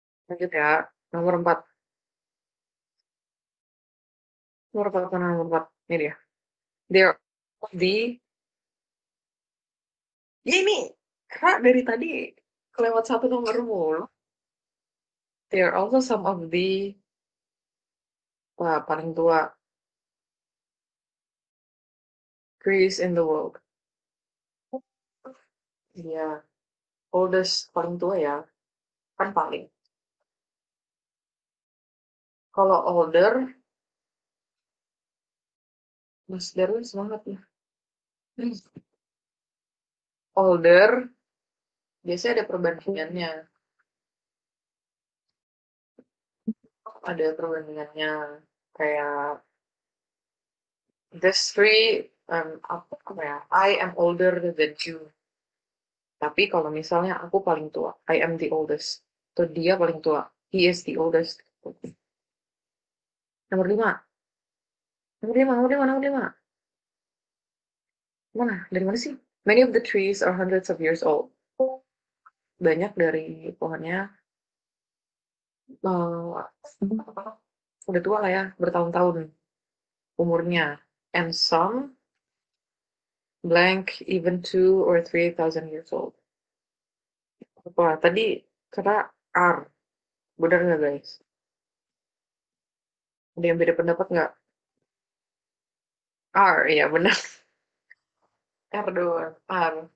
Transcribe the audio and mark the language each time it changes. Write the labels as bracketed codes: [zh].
[id] Lanjut ya. Nomor 4. Nomor 4 mana nomor 4? Ini dia. There di. Ya ini. Kak dari tadi kelewat satu nomor mulu. [en] There are also some of the. [id] Wah, paling tua. [en] Trees in the world. [id] Iya. Oldest paling tua ya. Kan paling. Kalau older. Mas Darwin semangat ya. [en] Older. [id] Biasanya ada perbandingannya. Ada perbandingannya. Kayak. This three. Apa ya? [en] I am older than you. [id] Tapi kalau misalnya aku paling tua, [en] I am the oldest. [id] Atau dia paling tua, [en] he is the oldest. [id] Nomor 5. Nomor 5, nomor 5, nomor 5. Mana? Dari mana sih? [en] Many of the trees are hundreds of years old. [id] Banyak dari pohonnya udah tua lah ya, bertahun-tahun umurnya. [en] And some blank even 2 or 3 thousand years old. [id] Apa? Tadi kata R. Benar nggak guys? Ada yang beda pendapat nggak? R, ya benar. R doang. R.